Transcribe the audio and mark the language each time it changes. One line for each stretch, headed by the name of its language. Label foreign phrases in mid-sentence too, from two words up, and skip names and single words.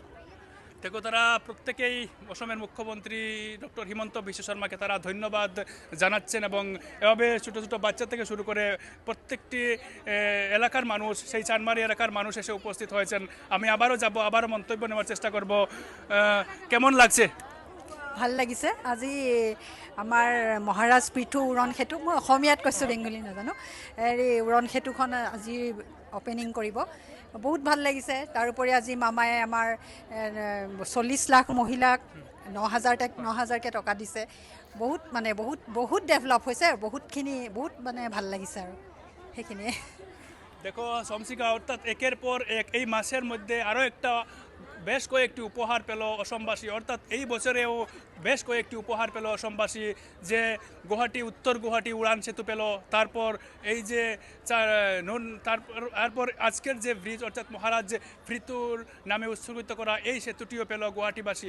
Bangla: দেখো তারা প্রত্যেকেই অসমের মুখ্যমন্ত্রী ডক্টর হিমন্ত বিশ্ব শর্মাকে তারা ধন্যবাদ জানাচ্ছেন এবং এভাবে ছোটো ছোটো বাচ্চা থেকে শুরু করে প্রত্যেকটি এলাকার মানুষ, সেই চানমারি এলাকার মানুষ এসে উপস্থিত হয়েছেন। আমি আবারও যাব, আবারও মন্তব্য নেওয়ার চেষ্টা করব। কেমন লাগছে?
Assamese: ভাল লাগিছে। আজি আমাৰ মহাৰাজ পৃথু উৰণ সেতু, মই অসমীয়াত কৈছোঁ, বেংগলী নাজানো, হেৰি উৰণ সেতুখন আজি অপেনিং কৰিব, বহুত ভাল লাগিছে। তাৰোপৰি আজি মামাই আমাৰ 40 লাখ মহিলাক 9,000কৈ টকা দিছে। বহুত মানে বহুত বহুত ডেভেলপ হৈছে, বহুতখিনি বহুত মানে ভাল লাগিছে আৰু সেইখিনিয়ে।
Bangla: দেখো শমসিকা, অর্থাৎ একের পর এক এই মাসের মধ্যে আরও একটা বেশ কয়েকটি উপহার পেল অসমবাসী, অর্থাৎ এই বছরেও বেশ কয়েকটি উপহার পেল অসমবাসী, যে গুয়াহাটি উত্তর গুয়াহাটি উড়ান সেতু পেল, তারপর এই যে তারপর আজকের যে ব্রিজ অর্থাৎ মহারাজ পৃথুর নামে উৎসর্গিত করা এই সেতুটিও পেল গুয়াহাটিবাসী।